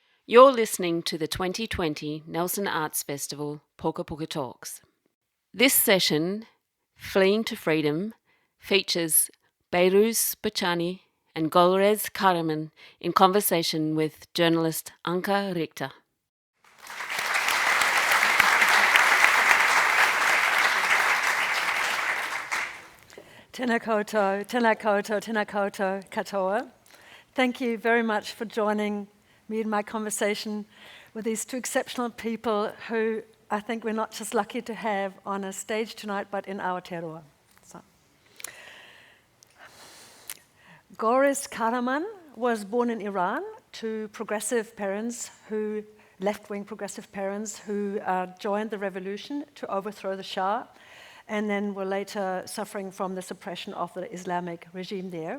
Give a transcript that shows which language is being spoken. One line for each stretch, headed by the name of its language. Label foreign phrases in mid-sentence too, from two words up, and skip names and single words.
English: You're listening to the 2020 Nelson Arts Festival Pukapuka Talks. This session, Fleeing to Freedom, features Behrouz Boochani and Golriz Ghahraman in conversation with journalist Anke Richter.
Māori: Tēnā koutou, tēnā koutou, tēnā koutou katoa.
English: Thank you very much for joining me in my conversation with these two exceptional people who I think we're not just lucky to have on a stage tonight, but in Aotearoa. So. Golriz Ghahraman was born in Iran to progressive parents left-wing progressive parents who joined the revolution to overthrow the Shah, and then were later suffering from the suppression of the Islamic regime there.